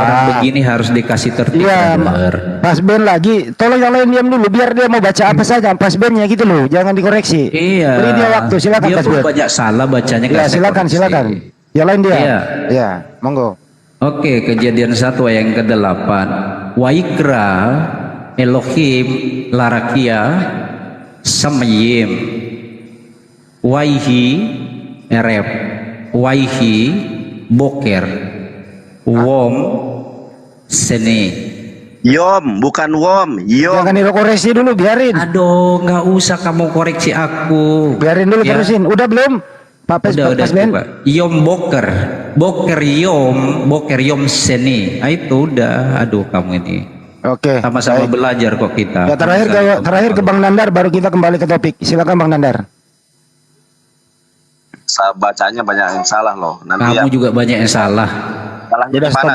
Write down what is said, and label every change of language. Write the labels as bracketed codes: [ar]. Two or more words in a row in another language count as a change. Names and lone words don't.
[id] Orang begini harus dikasih tertib. Iya, Pas Ben lagi, tolong yang lain diam dulu, biar dia mau baca apa saja, Pas Bennya gitu loh, jangan dikoreksi. Iya. Beri dia waktu, silakan Dia Pas pun Ben. banyak salah bacanya. Ya, silakan. Yang lain dia. Iya. Ya, monggo. Oke, Kejadian 1 ayat yang ke-8. [he] ויקרא אלהים לרקיע שמים ויהי ערב ויהי בקר יום שני. [id] Yom, bukan wom. Yom. Jangan dikoreksi dulu, biarin. Aduh, nggak usah kamu koreksi aku. Biarin dulu, Ya. terusin. Udah belum? Pak Udah, Ben. coba. [he] יום בקר יום שני. [id] Itu udah. Aduh, kamu ini. Oke. Sama-sama belajar kok kita. Ya, terakhir ke Bang Nandar, baru kita kembali ke topik. Silakan Bang Nandar. bacanya banyak yang salah loh. Nanti Kamu juga banyak yang salah. salahnya Udah di mana